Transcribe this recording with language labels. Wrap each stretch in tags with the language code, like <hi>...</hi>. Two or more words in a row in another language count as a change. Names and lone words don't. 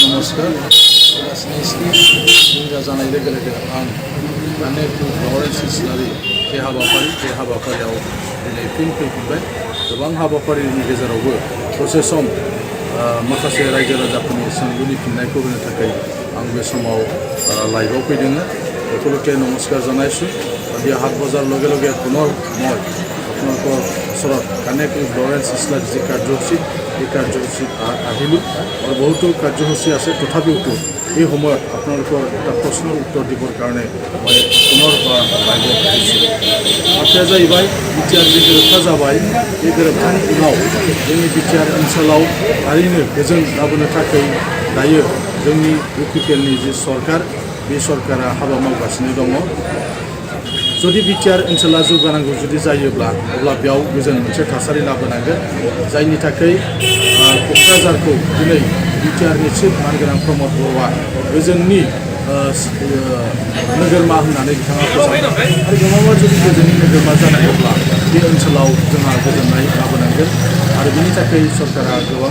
<brx>नमस्कार जानाय लोगो लोगो आं अनेक लरेन्स इस्लारि बे हाबाफारियाव दिनै फिन फैफिनबाय गोबां हाबाफारिनि गेजेरावबो दसे सम माखासे रायजो राजाफोरनि सोंलुनि फिननायखौ होनो थाखाय आं बे समाव लाइभआव फैदों</brx> <as>সকলোকে নমস্কাৰ জনাইছোঁ আজি হাট বজাৰ লগে লগে পুনৰ মই আপোনালোকৰ ওচৰত কানেক্ট উইথ লৰেন্স ইছলাৰ যি কাৰ্যসূচী এই কাৰ্যসূচীত আহিলোঁ আৰু বহুতো কাৰ্যসূচী আছে তথাপিওতো এই সময়ত আপোনালোকৰ এটা প্ৰশ্নৰ উত্তৰ দিবৰ কাৰণে মই পুনৰ लाइभआव আহিছোঁ</as> <brx>बाथ्राया जाहैबाय बिटिआर जि गोरोबथा जाबाय बे गोरोबथानि उनाव जोंनि बिटिआर ओनसोलाव थारैनो गोजोन लाबोनो थाखाय दायो जोंनि इउपिपिएलनि जि सरकार बे सरकारा हाबा मावगासिनो दङ जुदि बिटिआर ओनसोला जौगानांगौ जुदि जायोब्ला अब्ला बेयाव गोजोन मोनसे थासारि लाबोनांगोन जायनि थाखाय क'क्राझारखौ दिनै बिटिआरनि चिफ मानगोनां प्रमद बर'आ गोजोननि नोगोरमा होननानै बिथाङा फोसावदों आरो गमामा जुदि गोजोननि नोगोरमा जानांगौब्ला बे ओनसोलाव जोंहा गोजोननाय लाबोनांगोन आरो बेनि थाखाय सरकारा गोबां</brx>